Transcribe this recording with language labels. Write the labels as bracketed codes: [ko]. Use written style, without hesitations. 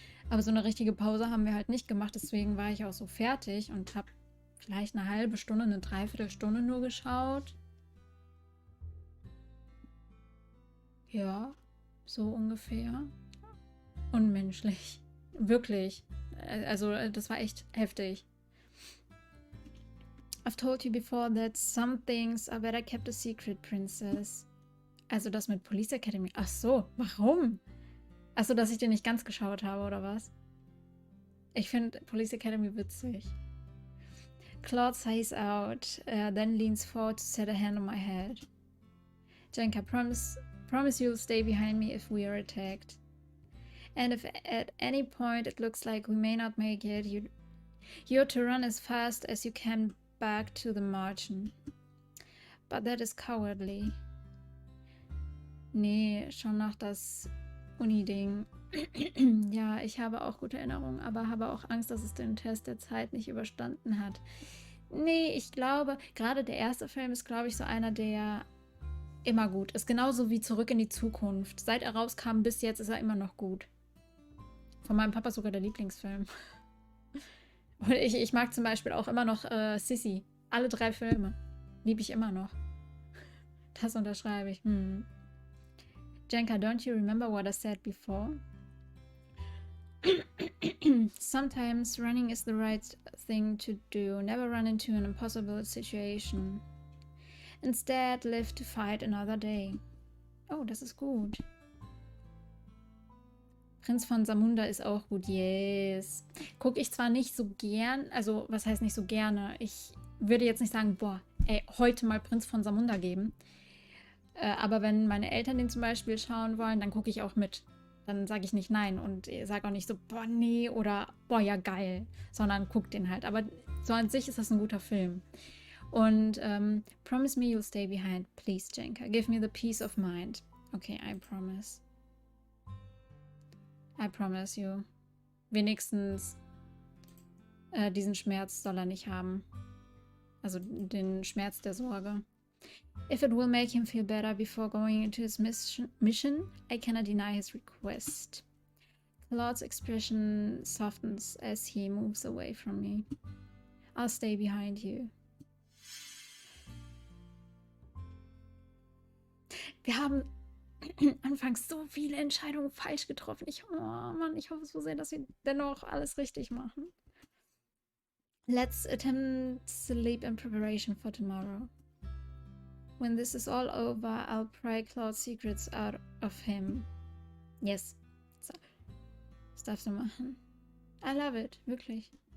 [de] Aber so eine richtige Pause haben wir halt nicht gemacht. Deswegen war ich auch so fertig und habe vielleicht eine halbe Stunde, eine Dreiviertelstunde nur geschaut. Ja, so ungefähr. Unmenschlich. Wirklich. Also das war echt heftig. [en] I've told you before that some things are better kept a secret, Princess. [de] Also das mit Police Academy. Ach so, warum? Ach so, dass ich den nicht ganz geschaut habe, oder was? Ich finde Police Academy witzig. [en] Claude sighs out, then leans forward to set a hand on my head. Jenka, promise you'll stay behind me if we are attacked. And if at any point it looks like we may not make it, you're to run as fast as you can back to the margin. But that is cowardly. [de] Nee, schon noch das Uni-Ding. Ja, ich habe auch gute Erinnerungen, aber habe auch Angst, dass es den Test der Zeit nicht überstanden hat. Nee, ich glaube, gerade der erste Film ist, glaube ich, so einer, der immer gut ist. Genauso wie Zurück in die Zukunft. Seit er rauskam bis jetzt ist er immer noch gut. Von meinem Papa sogar der Lieblingsfilm. Und ich mag zum Beispiel auch immer noch Sissy. Alle 3 Filme. Liebe ich immer noch. Das unterschreibe ich. [en] Jenka, don't you remember what I said before? Sometimes running is the right thing to do. Never run into an impossible situation. Instead, live to fight another day. [de] Oh, das ist gut. Prinz von Samunda ist auch gut. [en] Yes. [de] Gucke ich zwar nicht so gern, also was heißt nicht so gerne? Ich würde jetzt nicht sagen, boah, ey, heute mal Prinz von Samunda geben. Aber wenn meine Eltern den zum Beispiel schauen wollen, dann gucke ich auch mit. Dann sage ich nicht nein und sage auch nicht so, boah, nee oder boah, ja, geil. Sondern guck den halt. Aber so an sich ist das ein guter Film. [en] Und promise me you'll stay behind, please, Jenka. Give me the peace of mind. Okay, I promise. I promise you. [de] Wenigstens diesen Schmerz soll er nicht haben. Also den Schmerz der Sorge. [en] If it will make him feel better before going into his mission, I cannot deny his request. Claude's expression softens as he moves away from me. I'll stay behind you. [de] Wir haben anfangs so viele Entscheidungen falsch getroffen. Oh Mann, ich hoffe so sehr, dass wir dennoch alles richtig machen. [en] Let's attempt sleep in preparation for tomorrow. When this is all over, I'll pry Claude's secrets out of him. Yes. [de] Das darfst du machen. [en] I love it. [de] Wirklich.